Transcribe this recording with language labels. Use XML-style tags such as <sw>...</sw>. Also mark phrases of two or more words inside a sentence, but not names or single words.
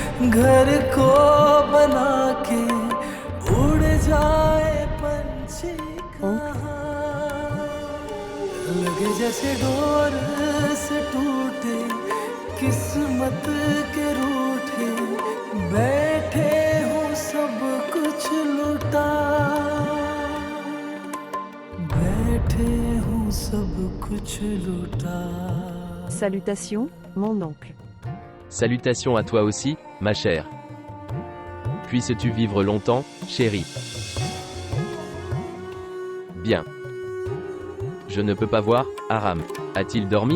<hi>घर को बना के उड़ जाए पंछी कहाँ, लगे जैसे डोर से टूटे किस्मत के रूठे, बैठे हूँ सब कुछ लुटा, बैठे हूँ सब कुछ लुटा.</hi> <fr>Salutations, mon oncle. Salutations à toi aussi, ma chère. Puisses-tu vivre longtemps, chérie. Bien. Je ne peux pas voir, Aram. A-t-il dormi?</fr>